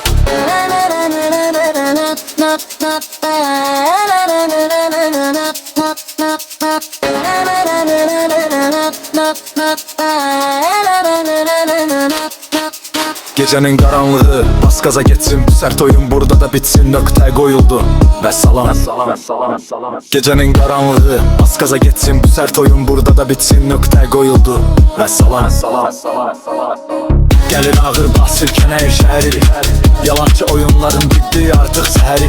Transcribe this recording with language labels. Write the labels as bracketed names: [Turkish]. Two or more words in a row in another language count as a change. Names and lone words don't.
[Turkish] Gecenin karanlığı bas gaza geçsin, sert oyun burada da bitsin, [Azerbaijani] nöqtə qoyuldu və salam. [Turkish] Gecenin karanlığı bas gaza geçsin, sert oyun burada da bitsin, [Azerbaijani] nöqtə qoyuldu və salam. Gəlir ağır bas silkələyir şəhəri, yalançı oyunların bitti artıq səhəri.